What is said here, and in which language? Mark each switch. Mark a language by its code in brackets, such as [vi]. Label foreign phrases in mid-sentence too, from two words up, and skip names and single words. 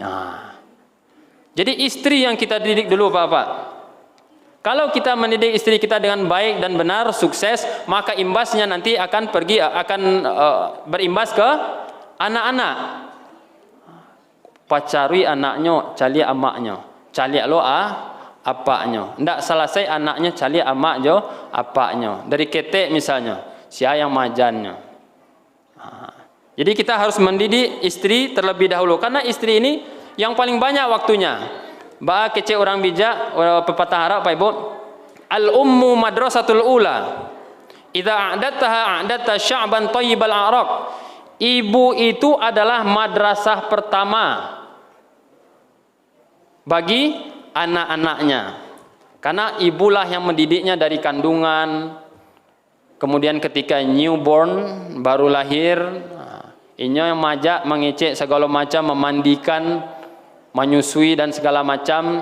[id] Jadi istri yang kita didik dulu Bapak. Kalau kita mendidik istri kita dengan baik dan benar, sukses, maka imbasnya nanti akan berimbas ke anak-anak. [min] Pacari anaknya, cali amaknya. Cali lo apaknya. Ndak selesai anaknya cali amak jo apaknya. Dari ketek misalnya, sia yang majannya. [id] Jadi kita harus mendidik istri terlebih dahulu, karena istri ini yang paling banyak waktunya. Ba kece orang bijak, pepatah Arab Pak Ibu, [ar] الأم مدرسة الأولى، إذا أعددتها أعددت شعبا طيب الأعراق. [id] Ibu itu adalah madrasah pertama bagi anak-anaknya, karena ibulah yang mendidiknya dari kandungan, kemudian ketika newborn baru lahir, ini yang majak mengecek segala macam, memandikan, menyusui dan segala macam.